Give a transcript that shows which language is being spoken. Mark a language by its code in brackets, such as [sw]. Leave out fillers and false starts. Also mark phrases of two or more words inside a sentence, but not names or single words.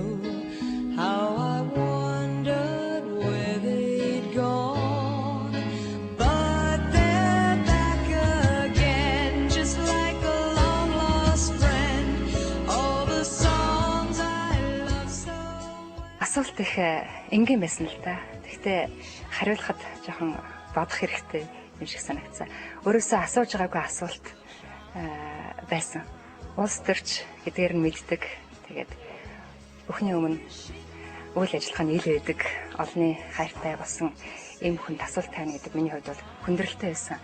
[en] How I wondered where they'd gone, but they're back again, just like a long lost friend. All the songs I love so well. [mn] Асуулт их энгийн байсан л да. Гэхдээ хариулахад жоохон бодох хэрэгтэй юм шиг санагдсан. Өөрөөсөө асууж байгаагүй асуулт байсан. Улс төрч гэдгээр нь мэддэг. Тэгээд өхний өмнө үйл ажиллагааны ил байдаг олонний хайртай болсон эм хүнд асуулт тавина гэдэг миний хувьд бол хүндрэлтэй байсан.